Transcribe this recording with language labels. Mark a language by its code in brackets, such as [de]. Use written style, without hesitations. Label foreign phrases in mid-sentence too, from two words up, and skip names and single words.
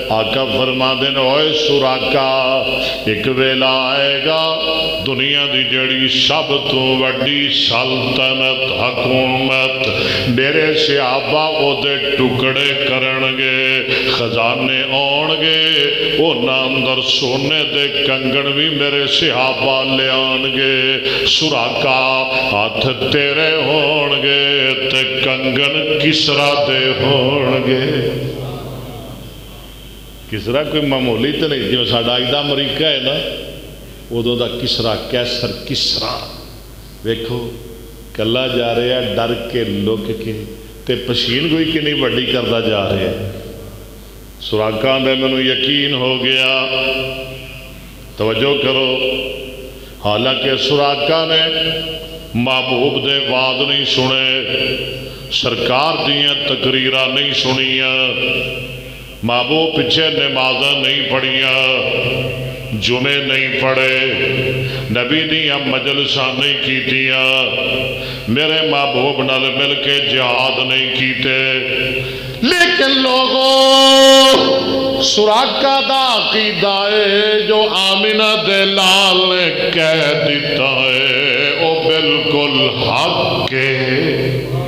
[pa] آقا فرماندے نے اوے سراقہ ایک ویلا آئے گا دنیا دی جڑی سب تو وڈی سلطنت حکومت میرے صحابہ او دے ٹکڑے کرنگے، خزانے آن گے، اونا اندر سونے دے کنگن بھی میرے صحابہ لے آن گے۔ سراقہ ہاتھ تیرے ہون گے تے کنگن کسرا دے ہون گے۔ کسرا کوئی معمولی تو نہیں، جو ساڈا اج دا امریکہ ہے نا، ادو دا کسرا کیسر کسرا ویکھو کلا جا رہے ہیں ڈر کے لک کے تے پشین گوئی کنی وڈی کردا جا رہے ہیں۔ سراقہ دے مینوں یقین ہو گیا، توجہ کرو، حالانکہ سراقہ نے محبوب دے وعد نہیں سنے، سرکار دیاں تقریرہ نہیں سنیاں، محبوب پیچھے نمازاں نہیں پڑھیاں، جمعے نہیں پڑھے، نبی دیاں مجلساں نہیں کیتیاں، میرے محبوب نال مل کے جہاد نہیں کیتے، لیکن لوگوں سراقہ دا عقیدہ ہے جو آمنہ دے لال نے کہہ دیتا ہے او بالکل حق کے